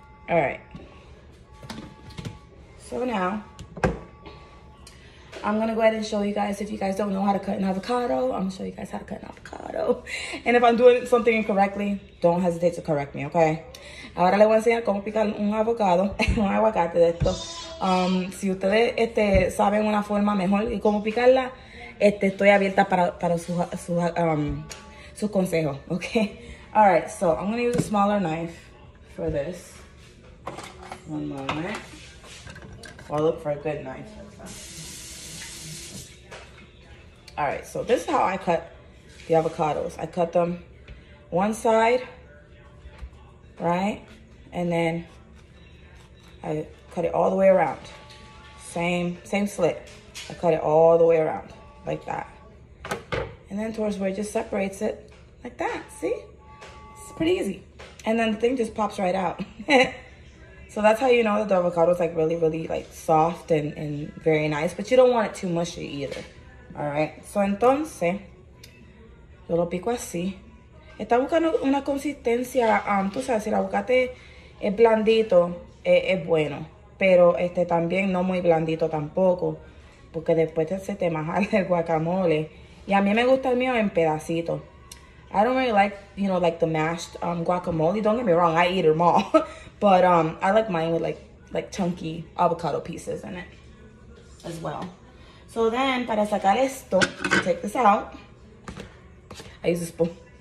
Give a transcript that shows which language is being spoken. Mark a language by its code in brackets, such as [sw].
[en] All right. So now I'm gonna go ahead and show you guys, if you guys don't know how to cut an avocado, I'm gonna show you guys how to cut an avocado. And if I'm doing something incorrectly, don't hesitate to correct me, okay? [es] Ahora les voy a enseñar cómo picar un avocado, un aguacate de esto. Si ustedes saben una forma mejor y cómo picarla, estoy abierta para sus consejos, okay? [en] All right, so I'm gonna use a smaller knife for this. One moment. I'll look for a good knife. All right, so this is how I cut the avocados. I cut them one side, right? And then I cut it all the way around. Same slit. I cut it all the way around, like that. And then towards where it just separates it, like that, see? It's pretty easy. And then the thing just pops right out. So that's how you know that the avocado is like really, really like soft and very nice, but you don't want it too mushy either. [es] All right, so entonces, yo lo pico así. Está buscando una consistencia, tú sabes, si el aguacate es blandito, es bueno. Pero también no muy blandito tampoco, porque después se te maja el guacamole. Y a mí me gusta el mío en pedacitos. [en] I don't really like, you know, like the mashed guacamole. Don't get me wrong, I eat them all. But I like mine with like chunky avocado pieces in it as well. So then, [es] para sacar esto, [en] to take this out, I use a spoon.